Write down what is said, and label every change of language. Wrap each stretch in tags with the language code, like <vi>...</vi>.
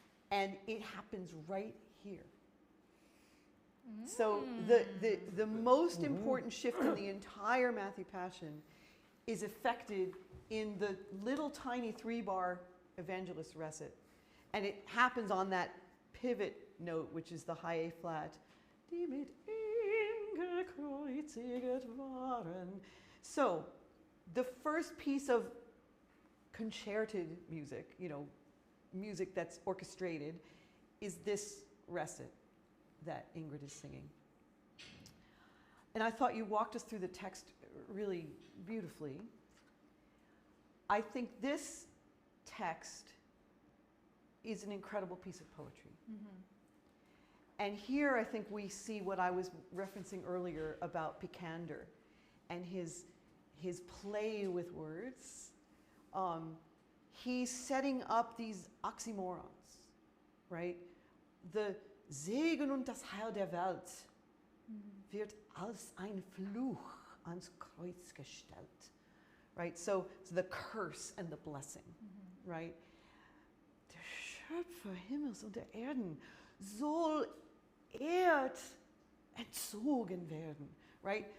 <en>And it happens right here. Mm. So the most important shift in the entire Matthew Passion is effected in the little tiny 3-bar evangelist recit. And it happens on that pivot note, which is the high A flat.</en> <de>Die mit ihm gekreuziget waren.</de> <en>So the first piece of concerted music, you know, music that's orchestrated, is this recit that Ingrid is singing. And I thought you walked us through the text really beautifully. I think this text is an incredible piece of poetry. Mm-hmm. And here I think we see what I was referencing earlier about Picander and his play with words. He's setting up these oxymorons, right?</en> <de>The Segen und das Heil der Welt wird als ein Fluch ans Kreuz gestellt, right?</de> <en>So the curse and the blessing, right?</en> <de>Der Schöpfer Himmels und der Erden soll entzogen werden, right?</de>